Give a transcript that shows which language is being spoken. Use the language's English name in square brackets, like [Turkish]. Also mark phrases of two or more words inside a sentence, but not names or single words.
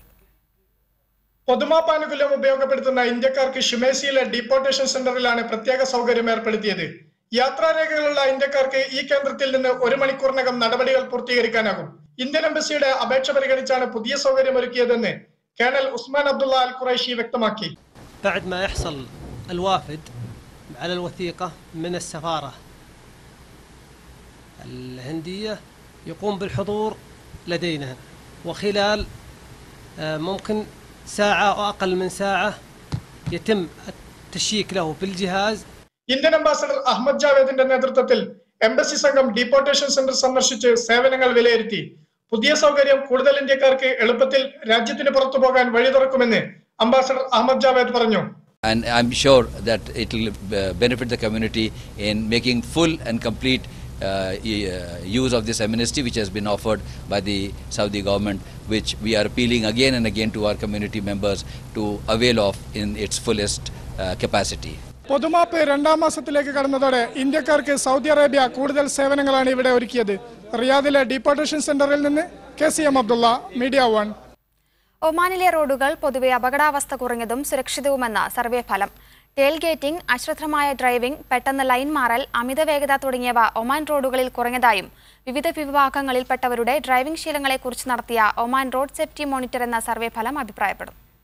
[Malayalam] പൊതുമാപ്പ് ആനുകൂല്യം ഉപയോഗപ്പെടുത്തുന്ന ഇന്ത്യക്കാർക്ക് ഷുമേസിയിലെ [English] deportation centre [Malayalam] പ്രത്യേക സൗകര്യം ഏർപ്പെടുത്തിയത്. യാത്രാരേഖകളുള്ള ഇന്ത്യക്കാർക്ക് ഈ കേന്ദ്രത്തിൽ നിന്ന് 1 മണിക്കൂറിനകം നടപടികൾ പൂർത്തീകരിക്കാനാകും. [English] Indian embassy [Malayalam] അപേക്ഷ പരിഗണിച്ചാണ് പുതിയ സൗകര്യം ഒരുക്കിയതെന്ന് കേണൽ ഉസ്മാൻ അബ്ദുള്ള അൽ ഖുറൈശി വ്യക്തമാക്കി. [Arabic] بعد ما يحصل الوافد على الوثيقة من السفارة الهندية يقوم بالحضور لدينا وخلال ممكن ساعة أو أقل من ساعة يتم التشييك له بالجهاز. [English] Indian ambassador [Malayalam] അഹമ്മദ് ജാവേദിന്റെ നേതൃത്വത്തിൽ എംബസി സംഘം [English] deportation centre [Malayalam] സന്ദർശിച്ച് സേവനങ്ങൾ വിലയിരുത്തി. പുതിയ സൗകര്യം കൂടുതൽ ഇന്ത്യക്കാർക്ക് എളുപ്പത്തിൽ രാജ്യത്തിന് പുറത്തു പോകാൻ വഴി തുറക്കുമെന്ന് അംബാസഡർ അഹമ്മദ് ജാവേദ് പറഞ്ഞു. [English] And I'm sure that it will benefit the community in making full and complete use of this amnesty which has been offered by the Saudi government, which we are appealing again and again to our community members to avail of in its fullest capacity. [Malayalam] പൊതുമാപ്പ് 2ാം മാസത്തിലേക്ക് കടന്നതോടെ ഇന്ത്യക്കാർക്ക് സൗദി അറേബ്യ കൂടുതൽ സേവനങ്ങളാണ് ഇവിടെ ഒരുക്കിയത്. റിയാദിലെ [English] deportation centre [Malayalam] നിന്ന് KCM അബ്ദുള്ള, മീഡിയ 1. ഒമാനിലെ റോഡുകൾ പൊതുവെ അപകടാവസ്ഥ കുറഞ്ഞതും സുരക്ഷിതവുമെന്ന് സർവേ ഫലം. [English] tail gating, [Malayalam] അശ്രദ്ധമായ ഡ്രൈവിംഗ്, പെട്ടെന്ന് ലൈൻ മാറൽ, അമിത വേഗത തുടങ്ങിയവ ഒമാൻ റോഡുകളിൽ കുറഞ്ഞതായും വിവിധ വിഭാഗങ്ങളിൽപ്പെട്ടവരുടെ ഡ്രൈവിംഗ് ശീലങ്ങളെക്കുറിച്ച് നടത്തിയ ഒമാൻ റോഡ് സേഫ്റ്റി മോണിറ്റർ എന്ന സർവേ ഫലം അഭിപ്രായപ്പെടും.